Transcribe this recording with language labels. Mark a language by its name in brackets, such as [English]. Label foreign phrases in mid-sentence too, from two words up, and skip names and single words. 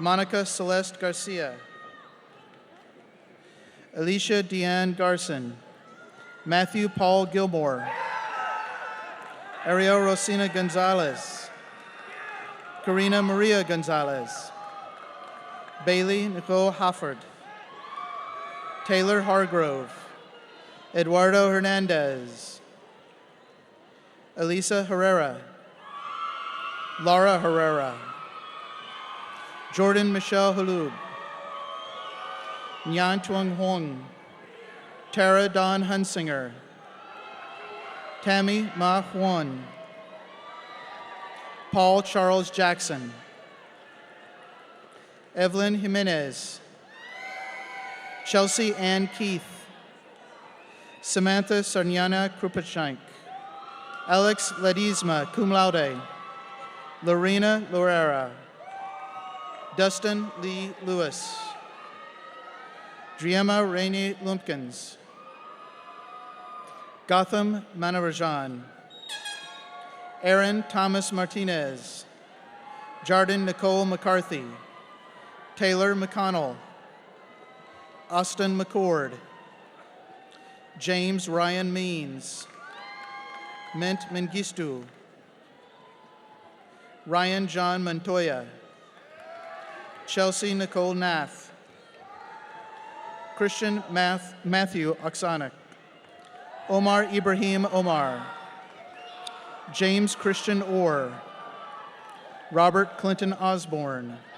[English] Monica Celeste Garcia, Alicia Deanne Garson, Matthew Paul Gilmore, Ariel Rosina Gonzalez, Karina Maria Gonzalez, Bailey Nicole Hofford, Taylor Hargrove, Eduardo Hernandez, Elisa Herrera, Laura Herrera, Jordan Michelle Halub, Nhan Tuong Huong, Tara Dawn Hunsinger, Tammy Ma Huan, Paul Charles Jackson, Evelyn Jimenez, Chelsea Ann Keith, Samantha Sarniana Krupachank, Alex Ledesma, [Latin] cum laude, [English] Lorena Lorera, Dustin Lee Lewis, Driema Rainey Lumpkins, Gotham Manarajan, Aaron Thomas Martinez, Jardin Nicole McCarthy, Taylor McConnell, Austin McCord, James Ryan Means, Mint Mengistu, Ryan John Montoya, Chelsea Nicole Nath, Christian Matthew Oksana, Omar Ibrahim Omar, James Christian Orr, Robert Clinton Osborne,